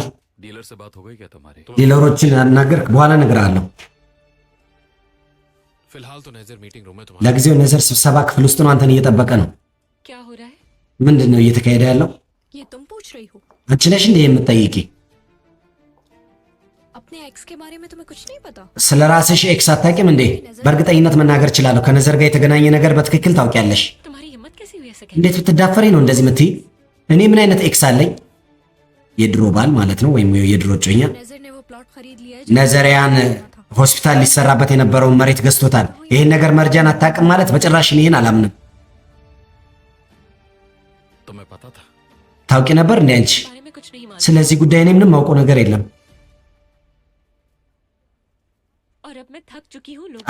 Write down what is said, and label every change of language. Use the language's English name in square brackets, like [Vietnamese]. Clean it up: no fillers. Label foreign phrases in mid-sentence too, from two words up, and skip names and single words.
[Hindi] डीलर से बात हो गई क्या तुम्हारी? [Amharic] ዲለሮችን አናገርክ? በኋላ እነግርሃለሁ። [Hindi] फिलहाल तो नजर [English] meeting room [Hindi] में [Amharic] ለጊዜው ነዘር ስብሰባ ክፍል ውስጥ ነው። አንተን እየጠበቀ ነው። [Hindi] क्या हो रहा है? [Amharic] ምንድን ነው እየተካሄደ ያለው? [Hindi] ये तुम पूछ रही हो [Amharic] አንቺ ነሽ እንዴ የምትጠይቂ? [Hindi] अपने एक्स के बारे में तुम्हें कुछ नहीं पता [Amharic] ስለ ራስሽ ኤክስ አታውቂም እንዴ? በእርግጠኝነት መናገር እችላለሁ። ከነዘር ጋር የተገናኘ ነገር በትክክል ታውቂያለሽ። [Hindi] तुम्हारी हिम्मत कैसी हुई ऐसा कहने [Amharic] እንዴት ብትዳፈሪ ነው እንደዚህ የምትይ? እኔ ምን አይነት ኤክስ አለኝ? የድሮ ባል ማለት ነው፣ ወይም የድሮ እጮኛ። [Hindi] नजर ने वो प्लॉट खरीद लिया है [Amharic] ነዘሪያን ሆስፒታል ሊሰራበት የነበረውን መሬት ገዝቶታል። ይሄን ነገር መርጃን አታውቅም ማለት በጭራሽ ይሄን አላምንም። [Hindi] तुम्हें पता था? [Amharic] ታውቂ ነበር እንዴ አንቺ? [Hindi] के बारे में कुछ नहीं मालूम [Amharic] ስለዚህ ጉዳይ እኔ ምንም ማውቀው ነገር የለም። [Hindi] और अब मैं थक चुकी हूँ लोग